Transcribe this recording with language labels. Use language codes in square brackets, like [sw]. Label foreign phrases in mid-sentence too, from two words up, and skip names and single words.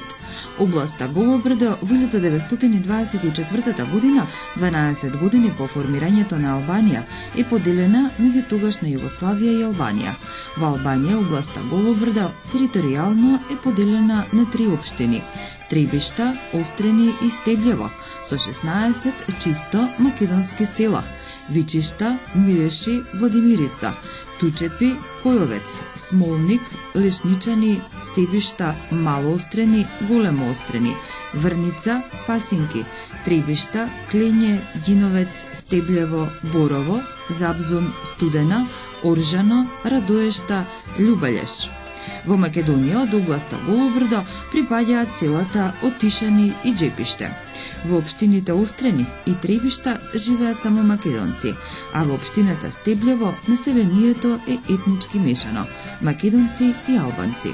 [mk] Областа Голо брдо во 1924 година, 12 години по формирањето на Албанија, е поделена меѓу тогашна Југославија и Албанија. Во Албанија областа Голо брдо територијално е поделена на 3 општини: Требишта, Острени и Стеблево, со 16 чисто македонски села: Вичишта, Миреши, Владимирица, Тучепи, Којовец, Смолник, Лешничани, Себишта, Мало Острени, Големо Острени, Врница, Пасинки, Требишта, Клење, Ѓиновец, Стеблево, Борово, Забзун, Студена, Оржано, Радоешта, Љубалеш. Во Македонија од областа Голо брдо припаѓаат селата Отишани и Джепиште. Во општините Острени и Требишта живеат само македонци, а во општината Стеблево населението е етнички мешано – македонци и албанци.